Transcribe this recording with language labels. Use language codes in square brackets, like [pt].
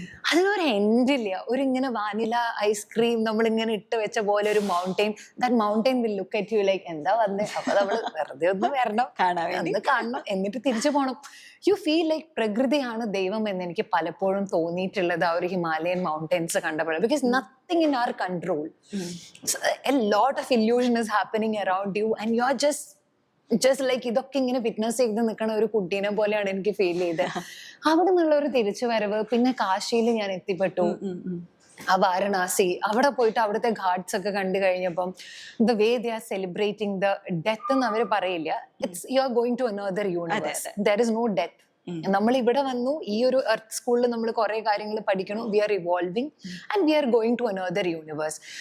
[ml] അതിനൊരു എൻഡില്ല. ഒരു ഇങ്ങനെ വാനില ഐസ്ക്രീം നമ്മൾ ഇങ്ങനെ ഇട്ട് വെച്ച പോലെ ഒരു mountain, [en] that mountain will look at you like [ml] എന്താ വന്നേ, അപ്പൊ നമ്മൾ വെറുതെ ഒന്ന് വരണം, കാണണം, എന്നിട്ട് തിരിച്ചു പോകണം. [en] you feel like [ml] പ്രകൃതിയാണ് ദൈവം എന്ന് എനിക്ക് പലപ്പോഴും തോന്നിയിട്ടുള്ളത് ആ ഒരു ഹിമാലയൻ മൗണ്ടൻസ് കണ്ടപ്പോൾ. [en] Because nothing in our control. A lot of illusion is happening around you and you are just like [ml] ഇതൊക്കെ ഇങ്ങനെ വിറ്റ്നസ് ചെയ്ത് നിൽക്കണ ഒരു കുട്ടീനെ പോലെയാണ് എനിക്ക് ഫീൽ ചെയ്തത്. അവിടെ നിന്നുള്ള ഒരു തിരിച്ചു വരവ്. പിന്നെ കാശിയിൽ ഞാൻ എത്തിപ്പെട്ടു, ആ വാരണാസി, അവിടെ പോയിട്ട് അവിടുത്തെ ഘാട്സ് ഒക്കെ കണ്ടു കഴിഞ്ഞപ്പം [en] the way they are celebrating the death [ml] എന്ന് അവർ പറയില്ല, [en] It's you are going to another universe, there is no death. [ml] നമ്മൾ ഇവിടെ വന്നു, ഈ ഒരു എർത്ത് സ്കൂളിൽ നമ്മൾ കുറെ കാര്യങ്ങൾ പഠിക്കണം, [en] We are evolving and we are going to another universe.